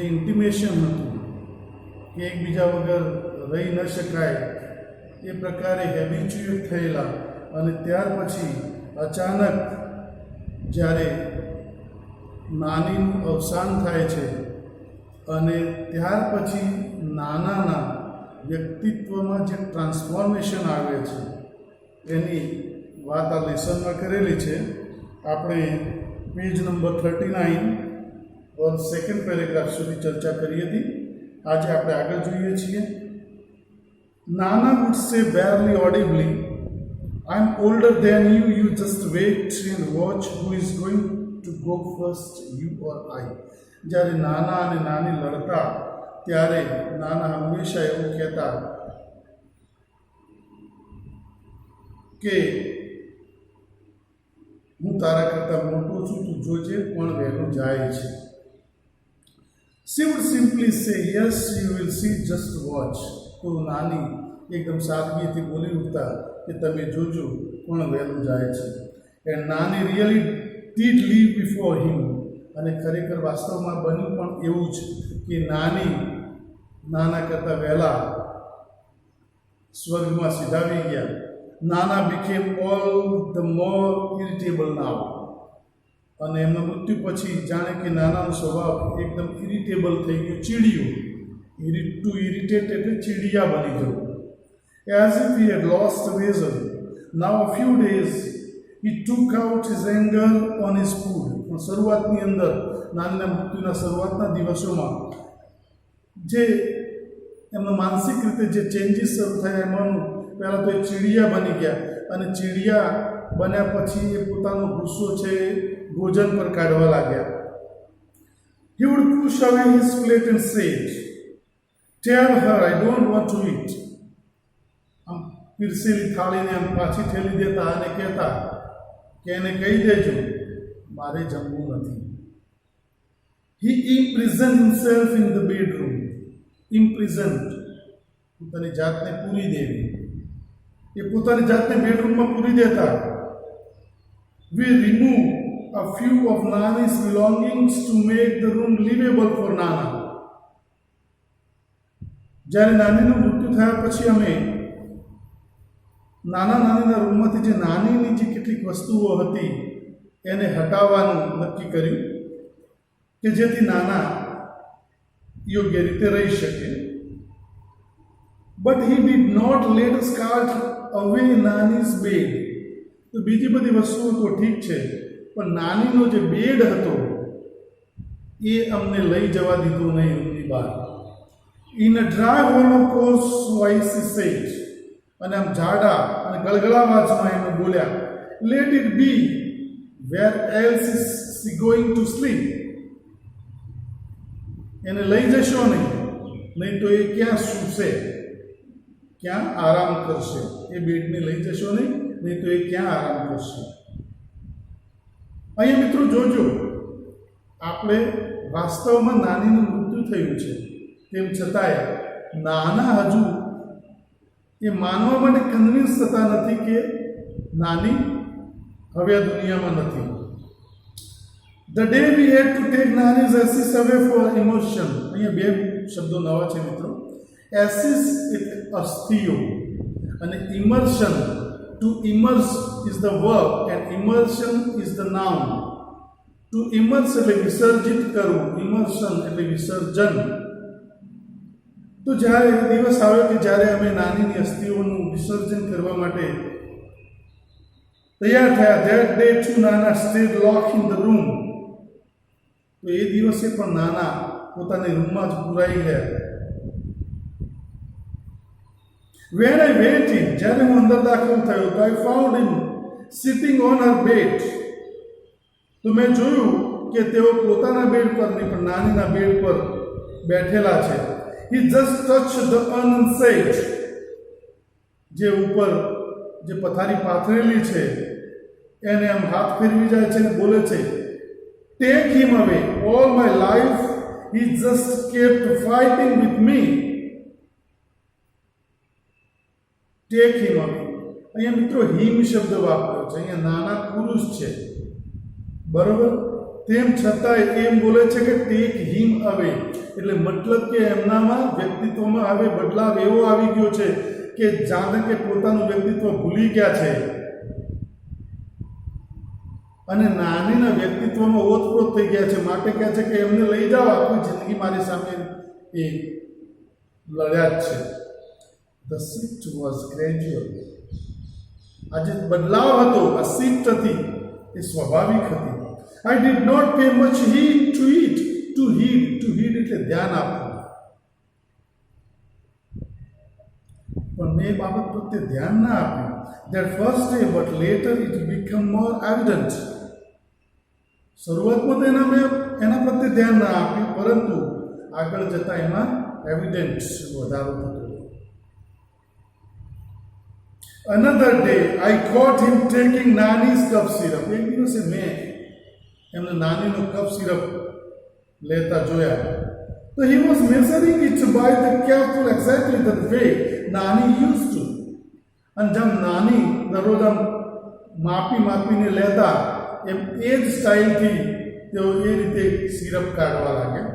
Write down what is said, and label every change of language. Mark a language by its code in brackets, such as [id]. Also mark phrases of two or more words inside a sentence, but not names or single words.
[gu] ઇન્ટિમેશન હતું કે એકબીજા વગર રહી ન શકાય એ પ્રકારે હેબિચ્યુએટ થયેલા, અને ત્યાર પછી અચાનક જ્યારે નાનીનું અવસાન થાય છે અને ત્યાર પછી નાનાના વ્યક્તિત્વમાં જે ટ્રાન્સફોર્મેશન આવે છે એની વાત આ લેસનમાં કરેલી છે. આપણે પેજ નંબર 39 और સેકન્ડ પેરેગ્રાફ સુધી ચર્ચા કરી હતી. આજે આપણે આગળ જોઈએ છીએ. [en] નાના would say barely audibly, I am older than you, you just wait and watch who is going to go first, you or I. [gu] જ્યારે નાના અને નાની લડતા ત્યારે નાના હંમેશા એવું કહેતા કે હું તારા કરતાં મોટો છું, તું જોજે પણ વહેલું જાય છે. [en] She would simply say, yes, you will see, just watch. [gu] તો નાની એકદમ સાદગીથી બોલી ઉઠતા કે તમે જોજો પણ વહેલું જાય છે. [en] And Nani really did live before him. [gu] અને ખરેખર વાસ્તવમાં બન્યું પણ એવું જ કે નાની નાના કરતાં વહેલા સ્વર્ગમાં સિધાવી ગયા. [en] નાના became all the more irritable now. [gu] અને એમના મૃત્યુ પછી જાણે કે નાનાનો સ્વભાવ એકદમ ઇરિટેબલ થઈ ગયો, ચીડિયું. [en] to irritate [gu] એટલે ચીડિયા બની ગયું. [en] As if he had lost reason. Now a few days he took out his anger on his food. [gu] શરૂઆતની અંદર નાનીના મૃત્યુના શરૂઆતના દિવસોમાં જે એમના માનસિક રીતે જે ચેન્જીસ શરૂ થયા એમાંનું પહેલાં તો એ ચીડિયા બની ગયા, અને ચીડિયા બન્યા પછી એ પોતાનો ગુસ્સો છે ભોજન પર કાઢવા લાગ્યા. [en] He would push away his plate and say, tell her I don't want to eat. [gu] આમ પીરસેલી થાળીને આમ પાછી ઠેલી દેતા અને કહેતા કે એને કહી દેજો મારે જમવું નથી. [en] He imprisoned himself in the bedroom. Imprisoned, [gu] પોતાની જાતને પૂરી દેવી. એ પોતાની જાતને બેડરૂમમાં પૂરી દેતા. [en] We remove a few of Nani's belongings to make the room livable for Nana. [gu] જ્યારે નાનીનું મૃત્યુ થયા પછી અમે નાનીના રૂમમાંથી જે નાનીની જે કેટલીક વસ્તુઓ હતી એને હટાવવાનું નક્કી કર્યું કે જેથી નાના યોગ્ય રીતે રહી શકે. [en] But he did not let us cart away Nani's bed. [gu] તો બીજી બધી વસ્તુઓ તો ઠીક છે, પણ નાનીનો જે બેડ હતો એ અમને લઈ જવા દીધો નહીં રૂમની બહાર. [en] In a dry hollow coarse voice he said. [gu] અને આમ જાડા અને ગળગળા અવાજમાં એમને બોલ્યા, [en] let it be. Where else is she going to sleep? [gu] એને લઈ જશો નહીં તો એ ક્યાં સૂશે, ક્યાં આરામ કરશે? એ બેડને લઈ જશો નહીં તો એ ક્યાં આરામ કરશે? અહીંયા મિત્રો જોજો, આપણે વાસ્તવમાં નાનીનું મૃત્યુ થયું છે, તેમ છતાંય નાના હજુ એ માનવા માટે કન્વિન્સ થતા નથી કે નાની હવે આ દુનિયામાં નથી. [en] The day we had to take Nani's ashes away for immersion. [gu] અહીંયા બે શબ્દો નવા છે મિત્રો. Ashes એટલે અસ્થિઓ, અને [en] immersion, to immerse is the verb and immersion is the noun. To immerse [gu] એટલે વિસર્જિત કરવું, immersion એટલે વિસર્જન. તો જ્યારે એ દિવસ આવ્યો કે જ્યારે અમે નાનીની અસ્થિઓનું વિસર્જન કરવા માટે તૈયાર થયા. [en] That day too Nana stayed locked in the room. [gu] તો એ દિવસે પણ નાના પોતાની રૂમમાં જ પુરાઈ ગયા. [en] When I went in, જ્યારે હું અંદર દાખલ થયો તો I found him sitting on her bed. [gu] તો મેં જોયું કે તેઓ પોતાના બેડ પર નહીં પણ નાનીના બેડ પર બેઠેલા છે. [en] He just touched the urn and said, [gu] જે ઉપર જે પથારી પાથરેલી છે એને આમ હાથ ફેરવી જાય છે અને બોલે છે, [en] take him away. All my life he just kept fighting with me. Take him away. [gu] અહીંયા મિત્રો હિમ શબ્દ વાપર્યો છે. અહીંયા નાના પુરુષ છે, બરોબર, તેમ છતાંય એમ બોલે છે કે [en] take him away. [gu] એટલે મતલબ કે એમનામાં વ્યક્તિત્વમાં હવે બદલાવ એવો આવી ગયો છે કે જાણે કે પોતાનું વ્યક્તિત્વ ભૂલી ગયા છે અને નાનીના વ્યક્તિત્વમાં ઓતપ્રોત થઈ ગયા છે. માટે કહે છે કે એમને લઈ જાઓ, આખી જિંદગી મારી સામે એ લડ્યા જ છે. [en] The shift was gradual. [gu] આજે બદલાવ હતો, આ શિફ્ટ હતી એ સ્વાભાવિક હતી. [en] I did not pay much heed to it. To heed [gu] એટલે ધ્યાન આપવું. પણ મેં એ બાબત પ્રત્યે ધ્યાન ના આપ્યું. [en] That first day, but later it became more evident. [gu] શરૂઆતમાં તો એના પ્રત્યે ધ્યાન ના આપ્યું, પરંતુ આગળ જતા એમાં એવિડન્ટ વધારો થતો. [en] Another day, I caught him taking Nani's cough syrup. [gu] એક દિવસે મેં એમને નાનીનો કફ સિરપ લેતા જોયા. [en] So he was measuring it by the careful exactly the way Nani used to. [gu] અને જેમ નાની દરરોજ આમ માપીને લેતા એમ એ જ સ્ટાઇલથી તેઓ એ રીતે સિરપ કાઢવા લાગ્યા.